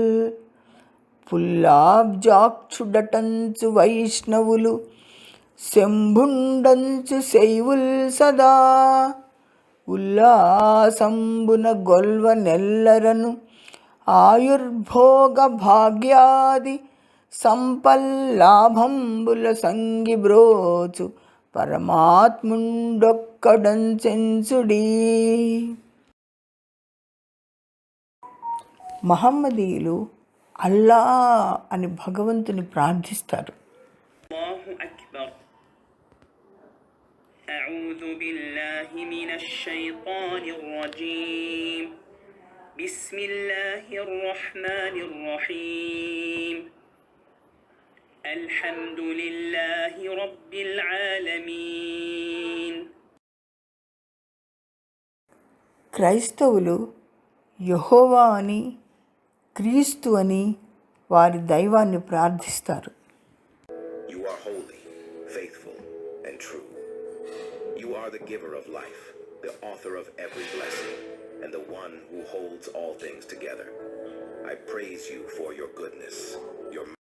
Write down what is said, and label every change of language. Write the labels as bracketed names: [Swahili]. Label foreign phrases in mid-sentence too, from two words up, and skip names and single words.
[Telugu] పుల్లాబ్జాక్షుడటంచు వైష్ణవులు శంభుండంచు శైవుల్ సదా ఉల్లాసంబున గొల్వ నెల్లరను ఆయుర్భోగ భాగ్యాది సంపల్లాభంబుల సంగిబ్రోచు పరమాత్ముండొక్కడంచెంచుడీ. మహమ్మదీయులు అల్లా అని భగవంతుని ప్రార్థిస్తారు. [Arabic] أعوذ بالله من الشيطان الرجيم بسم الله الرحمن الرحيم الحمد لله رب العالمين. [Telugu] క్రైస్తవులు యెహోవా అని క్రీస్తు అని వారి దైవాన్ని ప్రార్థిస్తారు. [English] You are holy, faithful, and true. You are the giver of life, the author of every blessing, and the one who holds all things together. I praise you for your goodness, your